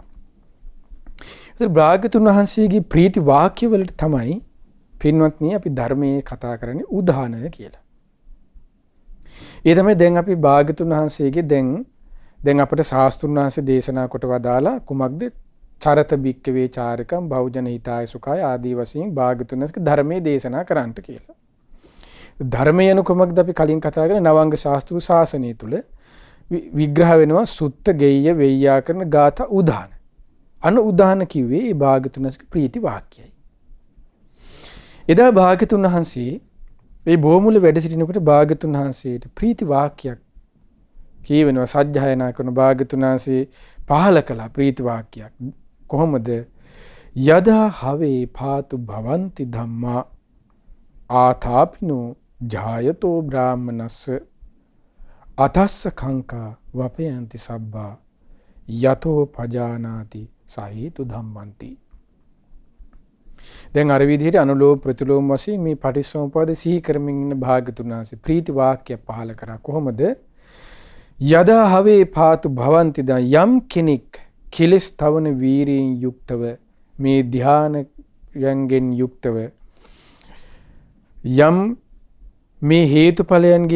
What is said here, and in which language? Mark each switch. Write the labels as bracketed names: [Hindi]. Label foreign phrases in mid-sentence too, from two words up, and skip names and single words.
[Sinhala] ඒතර භාග්‍යතුන් වහන්සේගේ ප්‍රීති වාක්‍ය වලට තමයි පින්වත්නි අපි ධර්මයේ කතා කරන්නේ උදාහරණය කියලා. ඒ තමයි දැන් අපි භාග්‍යතුන් වහන්සේගේ දැන් අපිට ශාස්ත්‍රුන් වහන්සේ දේශනා කොට වදාලා කුමක්ද? [Pali] චරත බික්කවේ චාරකම් බහුජන හිතාය සුඛාය [Sinhala] ආදී වශයෙන් භාග්‍යතුන් වහන්සේ ධර්මයේ දේශනා කරන්නට කියලා. ධර්මය යන කුමක්ද අපි කලින් කතා කරන නවංග ශාස්ත්‍රු ශාසනය තුල විග්‍රහ වෙනවා [Pali] සුත්ත ගෙය්‍ය වෙය්‍යාකරණ ගාථා උදාන. [Sinhala] අන උදාන කිව්වේ ඒ භාග්‍යතුන් වහන්සේගේ ප්‍රීති වාක්‍යයයි. එදා භාග්‍යතුන් වහන්සේ මේ බොමුල වැඩ සිටිනකොට භාග්‍යතුන් වහන්සේට ප්‍රීති වාක්‍යයක් කියවෙනවා සජ්ජායනා කරන භාග්‍යතුන් වහන්සේ පහල කළ ප්‍රීති වාක්‍යයක්. කොහොමද? [Pali] යදා හවේ පාතු භවಂತಿ ධම්මා ආතාපිනෝ ජායතෝ බ්‍රාහ්මනස්ස අතස්ස කංකා වපයන්ති සබ්බා යතෝ පජානාති සහේතු ධම්මන්ති. [Sinhala] දැන් අර විදිහට අනුලෝම ප්‍රතිලෝම වශයෙන් මේ පටිච්චසමුප්පාද සිහි කරමින් ඉන්න භාග්‍යතුන් වහන්සේ ප්‍රීති වාක්‍ය පහල කරා. කොහොමද? [Pali] යදා හවේ පාතු භවಂತಿ [Sinhala] යම් කෙනෙක් කෙලස් තවන වීරියෙන් යුක්තව මේ ධානයෙන් යුක්තව යම් මේ හේතුඵලයන්ගේ